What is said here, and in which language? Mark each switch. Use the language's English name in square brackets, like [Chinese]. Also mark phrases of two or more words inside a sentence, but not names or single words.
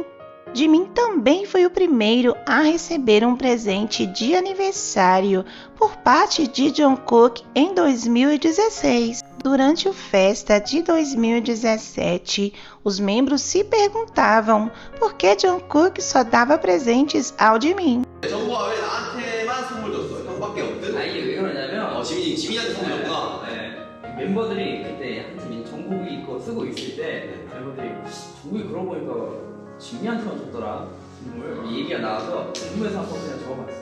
[Portuguese] Jimin também foi o primeiro a receber um presente de aniversário por parte de Jungkook em 2016. Durante a festa de 2017, os membros se perguntavam por que Jungkook só dava presentes ao Jimin. [Korean] 정국아 왜 나한테만 선물 줬어? 형밖에 없든? 이게 왜 그러냐면 지민이한테 선물 줬구나. 멤버들이 그때 한참 정국이 거 쓰고 있을 때 멤버들이 정국이 그러고 보니까 지민이한테만 줬더라 선물 얘기가 나와서 궁금해서 한번 그냥 적어봤어요.